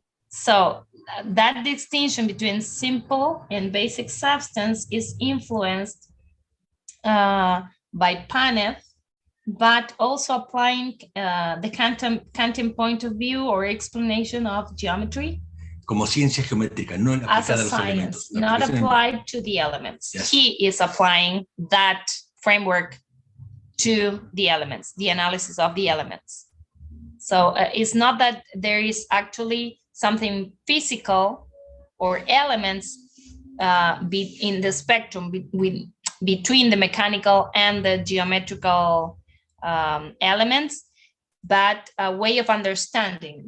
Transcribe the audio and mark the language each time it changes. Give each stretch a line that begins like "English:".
English: So that distinction between simple and basic substance is influenced by Paneth, but also applying the Kantian point of view or explanation of geometry.
Spanish: Como ciencia geométrica, no aplicada a los elementos.
English: Not applied to the elements. Yes. He is applying that framework to the elements, the analysis of the elements. So it's not that there is actually something physical or elements in the spectrum between the mechanical and the geometrical elements, but a way of understanding.